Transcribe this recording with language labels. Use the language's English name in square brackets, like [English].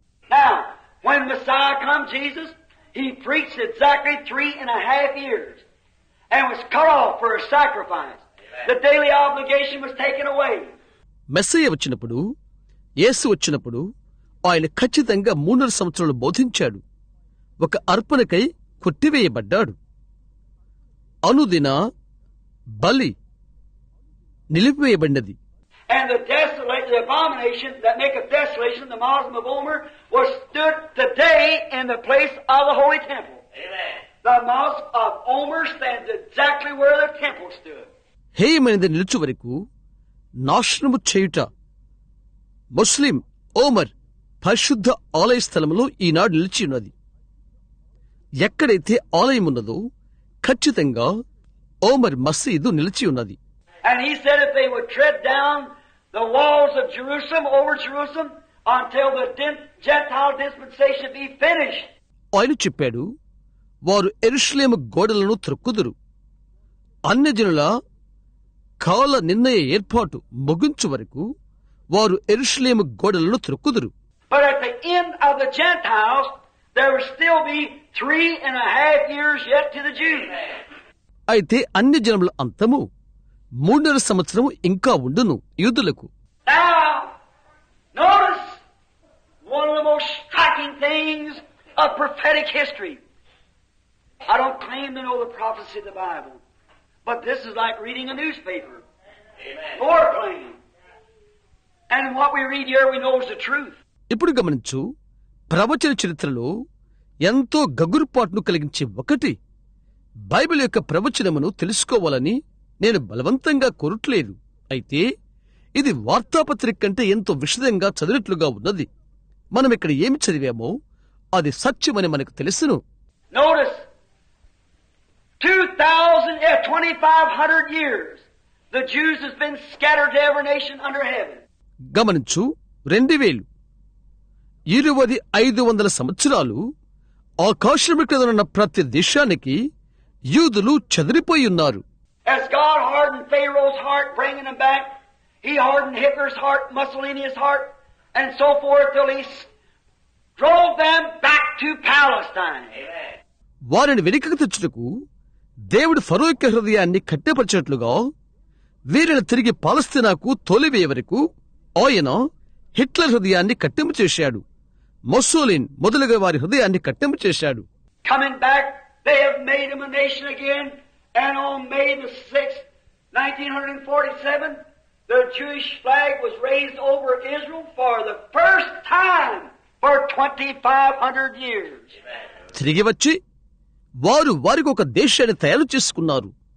[English] Now, when Messiah come, Jesus, He preached exactly 3.5 years and was cut off for a sacrifice. The daily obligation was taken away. [Telugu] Messiah వచ్చినప్పుడు, యేసు వచ్చినప్పుడు ఆయన ఖచ్చితంగా 3.5 సంవత్సరాలు బోధించాడు. ఒక అర్పణకై కొట్టివేయబడ్డాడు. అనుదిన బలి నిలిపివేయబడినది. [English] And the abomination that maketh desolation, the Muslim of Omer, was stood today in the place of the Holy Temple. Amen. The Muslim of Omer stands exactly where the temple stood. [Telugu] హేయమైనది నిలుచు వరకు నాశనము చేయుట ముస్లిం ఓమర్ పరిశుద్ధ ఆలయ స్థలములో ఈనాడు నిలిచి ఉన్నది. ఎక్కడైతే ఆలయం ఉన్నదో ఖచ్చితంగా ఓమర్ మసీదు నిలిచి ఉన్నది. [English] And he said if they would tread down the walls of Jerusalem, over Jerusalem, until the Gentile dispensation be finished. [Telugu] ఆయన చెప్పాడు, వారు యెరూషలేము గోడలను త్రొక్కుదురు. అన్యజనుల కాల నిర్ణయ ఏర్పాటు ముగించు వరకు వారు యెరూషలేము గోడలను త్రొక్కుదురు. [English] But at the end of the Gentiles, there will still be 3.5 years yet to the Jews. [Telugu] అయితే అన్యజనముల అంతము 3.5 సంవత్సరం ఇంకా ఉండును యూదులకు. [English] Now, notice one of the most striking things of prophetic history. I don't claim to know the prophecy of the Bible, but this is like reading a newspaper. Amen. Or claim. And what we read here, we know is the truth. [Telugu] ఇప్పుడు గమనించు, ప్రవచన చరిత్రలో ఎంతో గగురుపాటును కలిగించే ఒకటి. Bible యొక్క ప్రవచనమును తెలుసుకోవాలని నేను బలవంతంగా కోరట్లేదు. అయితే ఇది వార్తాపత్రిక కంటే ఎంతో విశదంగా చదివినట్లుగా ఉన్నది. మనం ఇక్కడ ఏమి చదివామో అది సత్యమని మనకు తెలుసును. [English] Notice 2,500 years the Jews has been scattered to every nation under heaven. [Telugu] గమనించు, 2500 సంవత్సరాలు ఆకాశము క్రింద ఉన్న ప్రతి దేశానికి యూదులు చెదిరిపోయి ఉన్నారు. [English] As God hardened Pharaoh's heart, bringing them back, He hardened Hitler's heart, Mussolini's heart, and so forth, till He drove them back to Palestine. [Telugu] వారిని వెనుకకు తెచ్చుటకు దేవుడు ఫరో యొక్క హృదయాన్ని కట్టెపరిచినట్లుగా వీరిని తిరిగి పాలస్తీనాకు తోలివేయ వరకు ఆయన హిట్లర్ హృదయాన్ని కట్టెము చేశాడు. మొస్సోలిన్ మొదలుగా వారి హృదయాన్ని కట్టెము చేశాడు. [English] Coming back, they have made them a nation again, and on May the 6th, 1947, the Jewish flag was raised over Israel for the first time for 2,500 years. [Telugu] తిరిగి వచ్చి వారు వారికి ఒక దేశాన్ని తయారు చేసుకున్నారు.